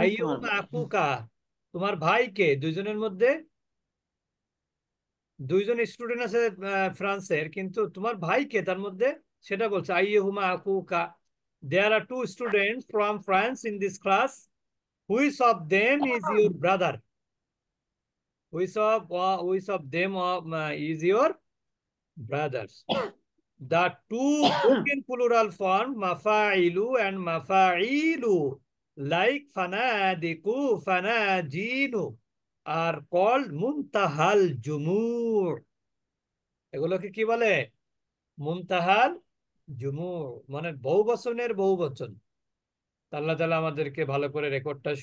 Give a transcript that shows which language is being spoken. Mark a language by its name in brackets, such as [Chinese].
[Arabic] আইয়ুহুমা আকুকা, [Bangla] তোমার ভাই কে দুইজনের মধ্যে? দুইজন স্টুডেন্ট আছে ফ্রান্সের, কিন্তু তোমার ভাই কে তার মধ্যে সেটা বলছে [Arabic] আইয়ুহুমা আকুকা। [English] There are two students from France in this class, which of them is your brother? which of them is your brothers? The two broken plural form mafa'ilu and mafa'ilu, like fanadiku, fanajinu, are called muntahal jumur. [Bangla] এগুলোকে কি বলে? মুনতাহাল জুমুর, মানে বহু বচনের বহু বচন। আল্লাহ তাআলা আমাদেরকে ভালো করে রেকর্ডটা